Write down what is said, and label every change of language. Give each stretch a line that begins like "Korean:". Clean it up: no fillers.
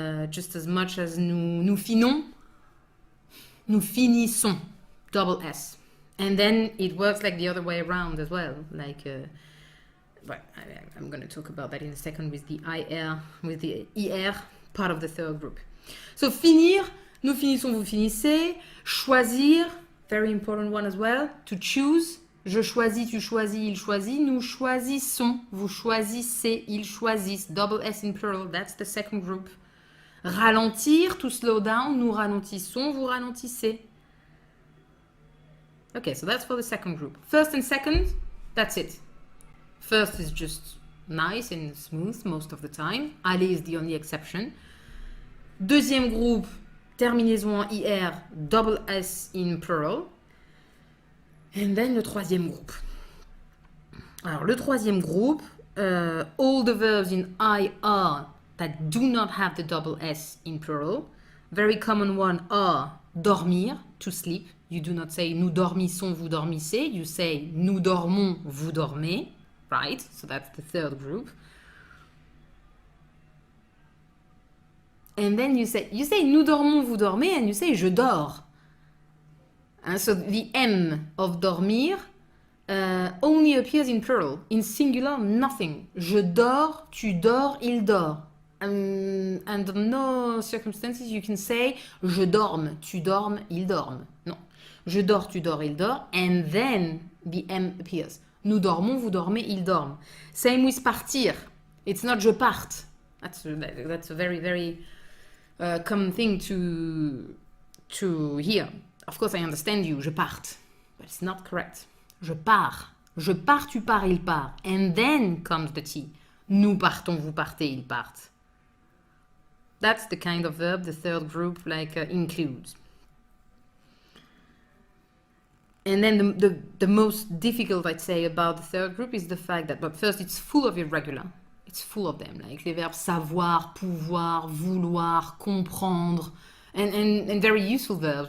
English: Just as much as
French: nous finons, nous finissons,
English: double S. And then it works like the other way around as well. Like... But I'm going to talk about that in a second with the ER, part of the third group.
French: So, finir, nous finissons, vous finissez.
English: Choisir, very important one as well. To choose,
French: je choisis, tu choisis, il choisit. Nous choisissons, vous choisissez, ils choisissent.
English: Double S in plural, that's the second group.
French: Ralentir,
English: to slow down,
French: nous ralentissons, vous ralentissez.
English: Okay, so that's for the second group. First and second, that's it. First is just nice and smooth most of the time. Aller is the only exception.
French: Deuxième groupe, terminaison en IR,
English: double S in plural. And then
French: le troisième groupe. Alors, le troisième groupe,
English: all the verbs in IR that do not have the double S in plural. Very common one are dormir, to sleep. You do not say
French: nous dormissons, vous dormissez.
English: You say
French: nous dormons, vous dormez.
English: Right? So that's the third group. And then you say
French: nous dormons, vous dormez,
English: and you say
French: je dors.
English: And so the M of dormir only appears in plural.
French: In singular, nothing. Je dors, tu dors, il dort.
English: Under no circumstances you can say
French: je dorme, tu dormes, il dorme. Non. Je dors, tu dors, il dort.
English: And then the M appears.
French: Nous dormons, vous dormez, ils dorment.
English: Same with partir. It's not
French: je parte.
English: That's a very, very common thing to hear. Of course, I understand you.
French: Je parte.
English: But it's not correct.
French: Je pars. Je pars, tu pars, il part.
English: And then comes the T.
French: Nous partons, vous partez, ils partent.
English: That's the kind of verb the third group includes. And then the most difficult, I'd say, about the third group is the fact that, but first, it's full of irregular. It's full of them, like
French: les verbes savoir, pouvoir, vouloir, comprendre,
English: and very useful verbs.